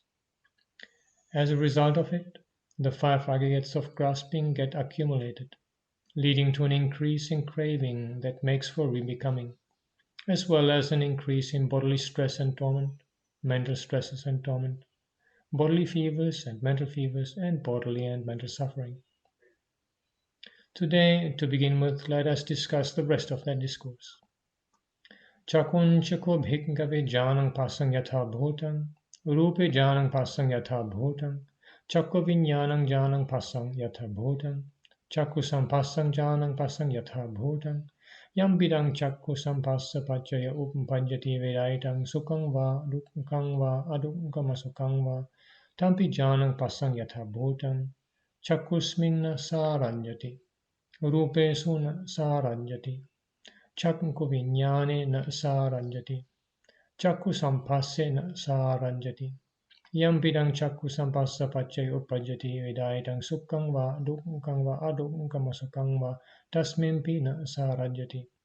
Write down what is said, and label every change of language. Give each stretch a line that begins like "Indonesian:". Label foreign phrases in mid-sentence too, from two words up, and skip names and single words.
English: As a result of it, the 5 aggregates of grasping get accumulated, leading to an increase in craving that makes for rebecoming, as well as an increase in bodily stress and torment, mental stresses and torment, bodily fevers and bodily and mental suffering. Today, to begin with, let us discuss the rest of that discourse.
Pali: Chakunchako bhikkhave janang pasang yatha bhutang, rupe janang pasang yatha bhutang, chakko viññāṇaṃ janang pasang yatha bhutang, chakku sampassang janang pasang yatha bhutang, yam vidang chakku sampassa paccaya upapajjati vedaitang sukhaṃ va dukkhaṃ va adukkhamasukhaṃ va tampi janang pasang yatha bhutang, chakkusminna saranjati. Rupesu na saranjati, chakku viññāne na saranjati, chakku sampasse na saranjati, yam vidang chakku sampassa paccaya uppajjati vedāyatang sukhaṃ va dukkhaṃ va adukkhamasukhaṃ va tasmimpi na saranjati.